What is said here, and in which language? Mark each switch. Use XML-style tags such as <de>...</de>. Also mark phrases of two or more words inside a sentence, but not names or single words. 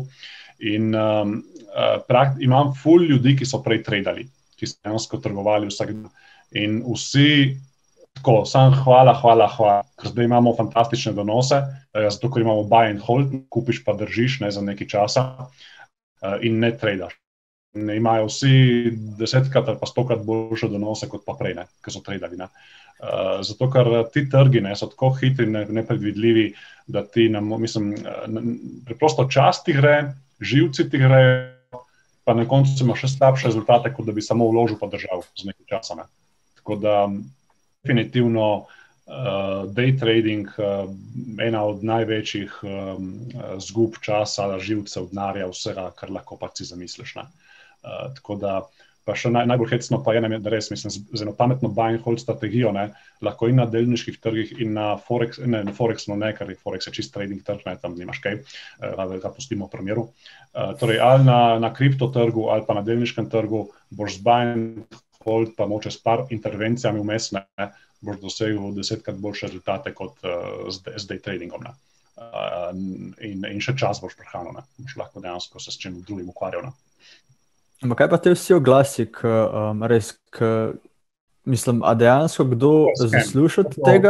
<sl>In imam ful ljudi, ki so prej tradali, ki so dejansko trgovali vsak dan. In vsi tako, sam hvala, ker zdaj imamo fantastične donose, zato ker imamo</sl> <en>buy and hold,</en> <sl>kupiš pa držiš, ne, za nekaj časa in ne tradaš. Imajo vsi 10-krat ali pa 100-krat boljše donose kot pa prej, ne, ki so tradali. Ne. Zato, ker ti trgi, ne, so tako hitri, nepredvidljivi, da ti, mislim, preprosto čas ti gre, živci ti grejo, pa na koncu imaš še slabše rezultate, kot da bi samo vložil pa držal z nekaj časa. Ne. Tako da definitivno</sl> <en>day trading</en> <sl>ena od največjih zgub časa, živcev, denarja, vsega, kar lahko pa si zamisliš. Ne. Tako da pa še najbolj hecno pa je, da res, mislim, z eno pametno</sl> <en>buy and hold</en> <sl>strategijo, ne, lahko in na delniških trgih in na Forex, ne, ker Forex je čist trading trg, ne, tam nimaš kaj, ga pustimo v primeru. Torej, ali na kripto trgu, ali pa na delniškem trgu, boš z</sl> <en>buy and hold,</en> <sl>pa moče s par intervencijami vmes, ne, boš dosegel 10-krat boljše rezultate kot z day tradingom. Ne. In še čas boš prehranil, ne. Boš lahko dejansko se s čim drugim ukvarjal. Ne. Ampak kaj pa te vsi oglasi, mislim, a dejansko kdo zasluša od tega?</sl>